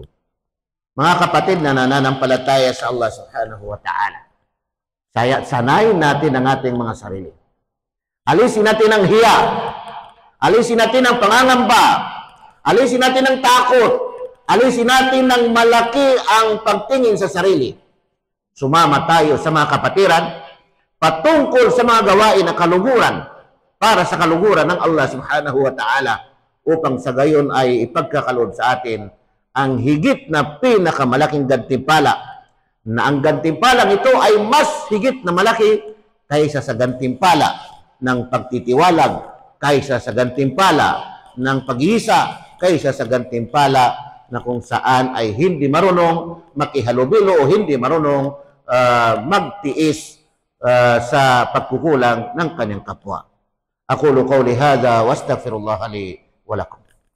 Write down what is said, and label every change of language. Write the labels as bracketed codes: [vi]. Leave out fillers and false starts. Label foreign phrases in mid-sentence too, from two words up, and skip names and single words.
[tl] Mga kapatid na nananampalataya sa Allah [ar] subhanahu wa ta'ala, [tl] sanayin natin ang ating mga sarili. Alisin natin ang hiya, alisin natin ang pangangamba, alisin natin ang takot, alisin natin ng malaki ang pagtingin sa sarili. Sumama tayo sa mga kapatiran patungkol sa mga gawain na kaluguran para sa kaluguran ng Allah subhanahu [ar] wa ta'ala, [tl] upang sa gayon ay ipagkakaloob sa atin ang higit na pinakamalaking gantimpala, na ang gantimpalang ito ay mas higit na malaki kaysa sa gantimpala ng pagtitiwalag, kaysa sa gantimpala ng pag-iisa, kaysa sa gantimpala na kung saan ay hindi marunong makihalubilo o hindi marunong magtiis sa pagkukulang ng kanyang kapwa. [ar] Aqulu qawli hadha wa astaghfirullah li wa lakum.